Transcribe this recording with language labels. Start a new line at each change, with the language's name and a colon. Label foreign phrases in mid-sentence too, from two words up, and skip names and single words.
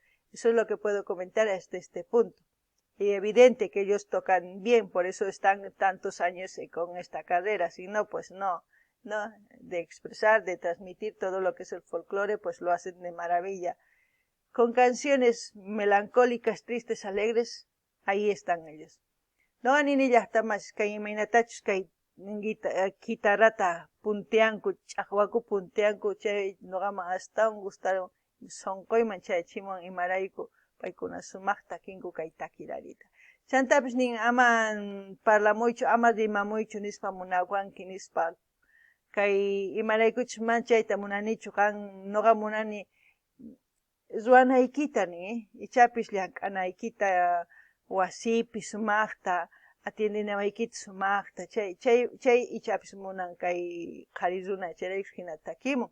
Spanish: Eso es lo que puedo comentar hasta este punto. Y evidente que ellos tocan bien, por eso están tantos años con esta carrera, si no, pues no, de expresar, de transmitir todo lo que es el folclore, pues lo hacen de maravilla. Con canciones melancólicas, tristes, alegres, ahí están ellos.
Quechua: No anini llaqtamas kay imaynatachus kay guitarrata punteanku, chaqwaku punteanku, chay noqama astawan gustaron sonqoyman chaychimun imarayku paykuna sumaqta kinku kay taquirarita. Chantapis nin ama parlamuychu, ama rimamuychu nispa munawanki nispa kay imaraykuchus manchayta munanichu kan noqa munani ruanaykita ni, ichapis llank'anaykita wasipi sumaqta, atiendinawaykita sumaqta, chay ichapis munan kay qhari runa, chayraykus hina takimun.